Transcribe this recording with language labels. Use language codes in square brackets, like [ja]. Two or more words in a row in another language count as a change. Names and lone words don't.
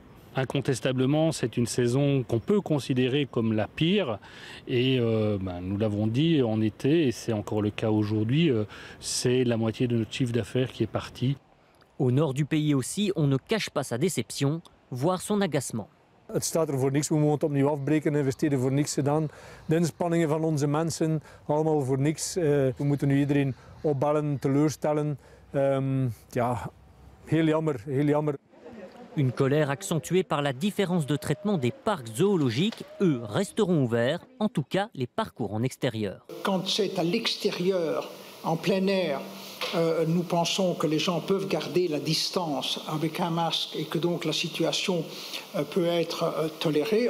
[fr] Incontestablement, c'est une saison qu'on peut considérer comme la pire et nous l'avons dit en été et c'est encore le cas aujourd'hui, c'est la moitié de notre chiffre d'affaires qui est parti. Au nord du pays aussi, on ne cache pas sa déception, voire son agacement. [nl] Het staat er voor niks, we moeten het opnieuw afbreken, investeren voor niks gedaan. De inspanningen van onze mensen, allemaal voor niks. We moeten nu iedereen opbellen, teleurstellen. Ja, heel jammer, heel jammer. [fr] Une colère accentuée par la différence de traitement des parcs zoologiques. Eux resteront ouverts, en tout cas les parcours en extérieur. Quand c'est à l'extérieur, en plein air, nous pensons que les gens peuvent garder la distance avec un masque et que donc la situation peut être tolérée.